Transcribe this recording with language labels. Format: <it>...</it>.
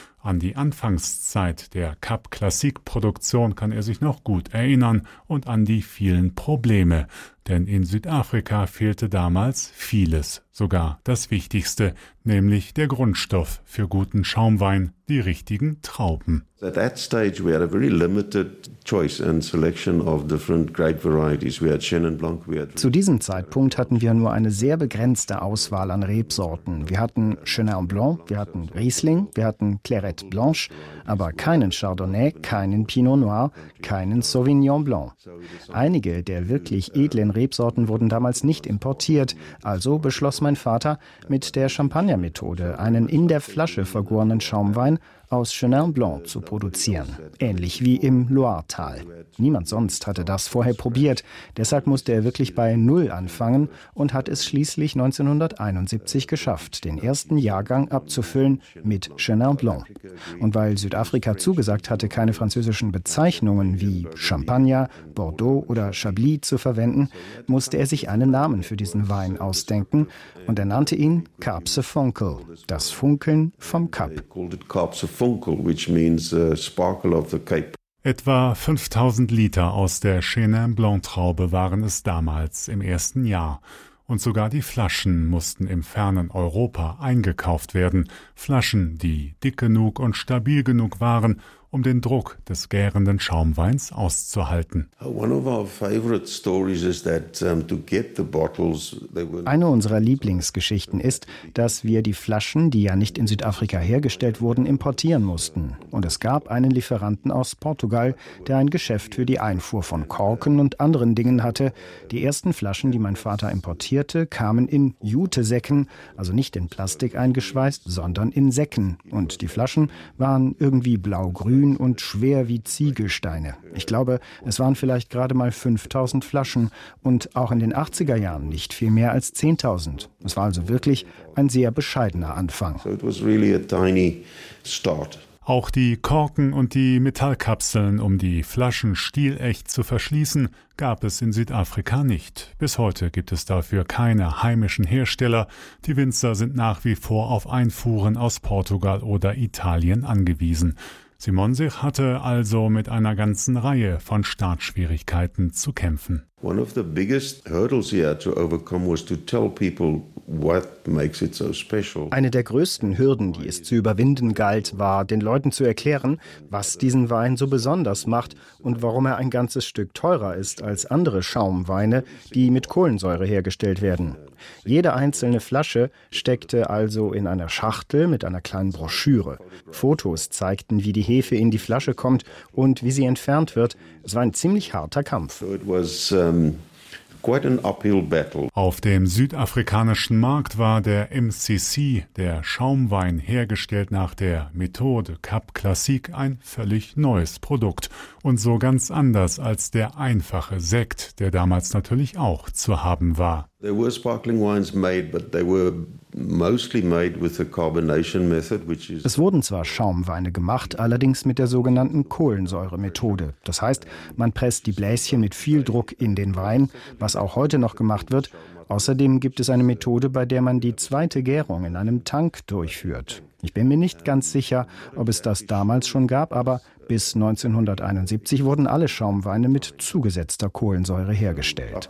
<de>An die Anfangszeit der Cap Classique-Produktion kann er sich noch gut erinnern und an die vielen Probleme. Denn in Südafrika fehlte damals vieles, sogar das Wichtigste, nämlich der Grundstoff für guten Schaumwein, die richtigen Trauben.</de> <en>At that stage we had a very limited choice and selection of different grape varieties. We had Chenin Blanc.</en> <de>Zu diesem Zeitpunkt hatten wir nur eine sehr begrenzte Auswahl an Rebsorten. Wir hatten Chenin Blanc, wir hatten Riesling, wir hatten Clairette Blanche, aber keinen Chardonnay, keinen Pinot Noir, keinen Sauvignon Blanc. Einige der wirklich edlen Rebsorten wurden damals nicht importiert. Also beschloss mein Vater, mit der Champagner-Methode einen in der Flasche vergorenen Schaumwein aus Chenin Blanc zu produzieren, ähnlich wie im Loiretal. Niemand sonst hatte das vorher probiert, deshalb musste er wirklich bei Null anfangen und hat es schließlich 1971 geschafft, den ersten Jahrgang abzufüllen mit Chenin Blanc. Und weil Südafrika zugesagt hatte, keine französischen Bezeichnungen wie Champagner, Bordeaux oder Chablis zu verwenden, musste er sich einen Namen für diesen Wein ausdenken und er nannte ihn Cap se Fonkel, das Funkeln vom Cap.</de> <en>Funkel, which means sparkle of the Cape.</en> <de>Etwa 5000 Liter aus der Chenin Blanc Traube waren es damals im ersten Jahr. Und sogar die Flaschen mussten im fernen Europa eingekauft werden. Flaschen, die dick genug und stabil genug waren, um den Druck des gärenden Schaumweins auszuhalten. Eine unserer Lieblingsgeschichten ist, dass wir die Flaschen, die ja nicht in Südafrika hergestellt wurden, importieren mussten. Und es gab einen Lieferanten aus Portugal, der ein Geschäft für die Einfuhr von Korken und anderen Dingen hatte. Die ersten Flaschen, die mein Vater importierte, kamen in Jutesäcken, also nicht in Plastik eingeschweißt, sondern in Säcken. Und die Flaschen waren irgendwie blau-grün und schwer wie Ziegelsteine. Ich glaube, es waren vielleicht gerade mal 5000 Flaschen und auch in den 80er Jahren nicht viel mehr als 10.000. Es war also wirklich ein sehr bescheidener Anfang.</de> <en>So it was really a tiny start.</en> <de>Auch die Korken und die Metallkapseln, um die Flaschen stilecht zu verschließen, gab es in Südafrika nicht. Bis heute gibt es dafür keine heimischen Hersteller. Die Winzer sind nach wie vor auf Einfuhren aus Portugal oder Italien angewiesen. Simon Sich hatte also mit einer ganzen Reihe von Startschwierigkeiten zu kämpfen.</de> <en>One of the biggest hurdles he had to overcome was to tell people what makes it so special.</en> <de>Eine der größten Hürden, die es zu überwinden galt, war, den Leuten zu erklären, was diesen Wein so besonders macht und warum er ein ganzes Stück teurer ist als andere Schaumweine, die mit Kohlensäure hergestellt werden. Jede einzelne Flasche steckte also in einer Schachtel mit einer kleinen Broschüre. Fotos zeigten, wie die Hefe in die Flasche kommt und wie sie entfernt wird. Es war ein ziemlich harter Kampf.</de> <en>So it was quite an uphill battle.</en> <de>Auf dem südafrikanischen Markt war der MCC, der Schaumwein, hergestellt nach der Methode Cap Classique, ein völlig neues Produkt. Und so ganz anders als der einfache Sekt, der damals natürlich auch zu haben war.</de> <en>There were sparkling wines made, but they were mostly made with the carbonation method, which is.</en> <de>Es wurden zwar Schaumweine gemacht, allerdings mit der sogenannten Kohlensäure-Methode. Das heißt, man presst die Bläschen mit viel Druck in den Wein, was auch heute noch gemacht wird. Außerdem gibt es eine Methode, bei der man die zweite Gärung in einem Tank durchführt. Ich bin mir nicht ganz sicher, ob es das damals schon gab, aber bis 1971 wurden alle Schaumweine mit zugesetzter Kohlensäure hergestellt.</de>